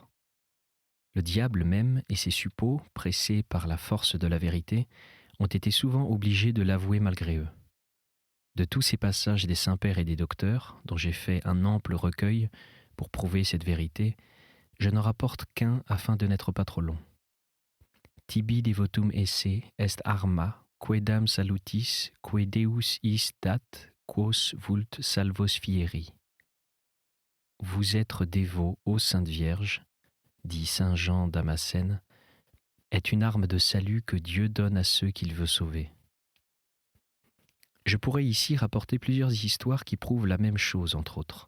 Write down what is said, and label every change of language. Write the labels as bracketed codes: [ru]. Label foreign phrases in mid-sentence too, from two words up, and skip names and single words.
[fr] Le diable même et ses suppôts, pressés par la force de la vérité, ont été souvent obligés de l'avouer malgré eux. De tous ces passages des saints-pères et des docteurs, dont j'ai fait un ample recueil pour prouver cette vérité, je n'en rapporte qu'un afin de n'être pas trop long. [la] Tibi devotum esse est arma, quaedam salutis, quae Deus is dat, quos vult salvos fieri. [fr] Vous être dévot, ô Sainte Vierge, dit saint Jean Damascène, est une arme de salut que Dieu donne à ceux qu'il veut sauver. Je pourrais ici rapporter plusieurs histoires qui prouvent la même chose, entre autres.